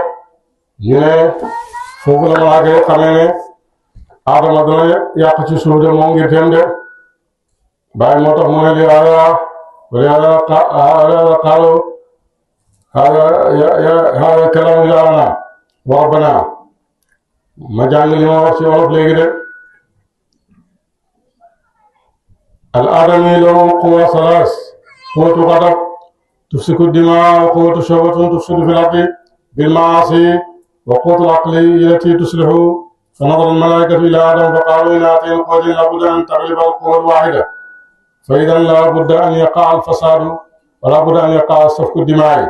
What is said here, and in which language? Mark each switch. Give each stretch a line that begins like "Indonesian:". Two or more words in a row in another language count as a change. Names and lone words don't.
Wolof: ñu ne foofu la malaaka yi xamee ne Adama dana yàq ci suuf de moom ngir teem de. bàyyi moo tax mu ne li yàlla
Arabic: قالوا هذا كلام إلهنا وربنا.
Wolof: ma jàng li ma wax ci wolof léegi de.
Arabic: الآدمي له قوة ثلاث: قوة غضب تفسك الدماء، وقوة شهوة تفسد في الأرض بالمعاصي، وقوة العقل التي تصلح. فنظر الملائكة إلى آدم فقالوا إن هاتين القوتين لابد أن تغلب القوة الواحدة، فإذا لا بد أن يقع الفساد ولا بد أن يقع سفك الدماء.